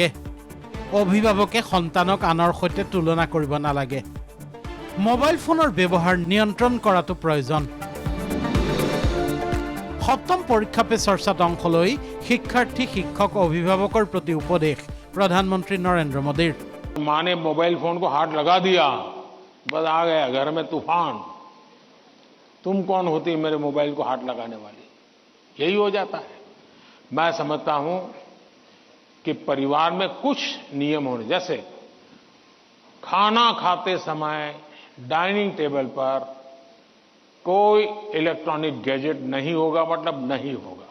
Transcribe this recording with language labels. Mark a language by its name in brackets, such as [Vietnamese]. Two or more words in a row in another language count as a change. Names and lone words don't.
[Assamese] অভিভাৱকে সন্তানক আনৰ সৈতে তুলনা কৰিব নালাগে। মোবাইল ফোনৰ ব্যৱহাৰ নিয়ন্ত্ৰণ কৰাটো প্ৰয়োজন। সপ্তম পৰীক্ষা পে চৰ্চাত অংশ লৈ শিক্ষাৰ্থী শিক্ষক অভিভাৱকৰ প্ৰতি উপদেশ প্ৰধানমন্ত্ৰী নৰেন্দ্ৰ মোদীৰ। [Hindi] माँ ने मोबाइल फोन को हाथ लगा दिया, बस आ गया घर में तूफान। तुम कौन होती मेरे मोबाइल को हाथ लगाने वाली? यही हो जाता है। मैं समझता हूं कि परिवार में कुछ नियम होने, जैसे खाना खाते समय [English] dining table [Hindi] पर कोई [English] electronic gadget [Hindi] नहीं होगा, मतलब नहीं होगा।